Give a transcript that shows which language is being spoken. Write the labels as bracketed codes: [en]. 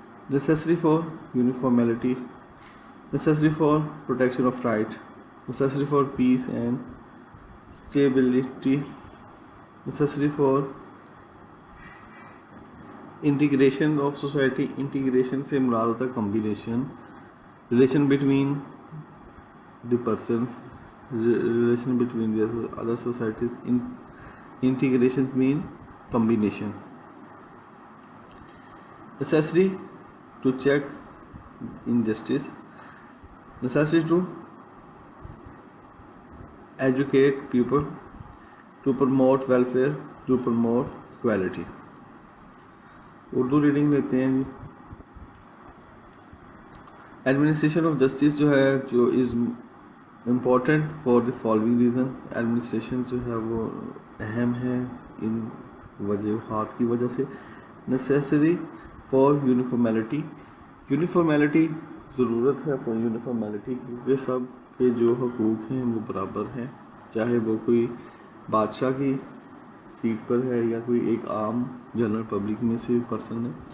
[en] Necessary for uniformity, necessary for protection of right, necessary for peace and stability, necessary for integration of society. integration [ur] سے مراد ہوتا ہے [en] combination, relation between the persons, relation between the other societies. Integrations mean combination. Necessary to check injustice, necessary to educate people, to promote welfare, to promote equality. [ur] Urdu reading لیتے ہیں. [en] administration of justice [ur] جو ہے جو [en] Is important for the following reason. [ur] Administration جو ہے وہ اہم ہے ان وجوہات کی وجہ سے. نیسیسری فار یونیفارمیلٹی، یونیفارمیلٹی ضرورت ہے فار یونیفارمیلٹی کیونکہ سب کے جو حقوق ہیں وہ برابر ہیں، چاہے وہ کوئی بادشاہ کی سیٹ پر ہے یا کوئی ایک عام جنرل پبلک میں سے پرسن ہے.